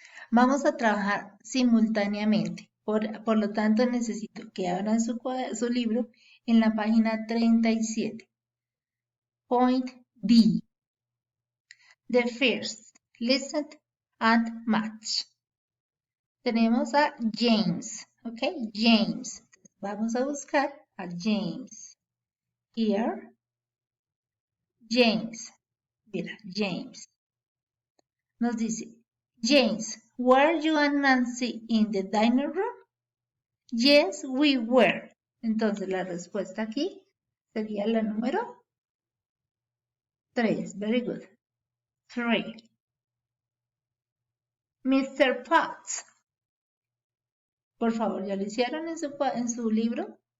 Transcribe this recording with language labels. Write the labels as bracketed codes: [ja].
[es] Vamos a trabajar simultáneamente. Por lo tanto, necesito que abran su libro en la página 37. [en] Point D. The first, listen and match. [es] Tenemos a James, ¿ok? James. Vamos a buscar a James. Here, James. Mira, James. Nos dice, James, [en] were you and Nancy in the dining room? Yes, we were. [es] Entonces la respuesta aquí sería la número 3. [en] Very good. 3. Mr. Potts. [es] Por favor, ¿ya lo hicieron en su libro?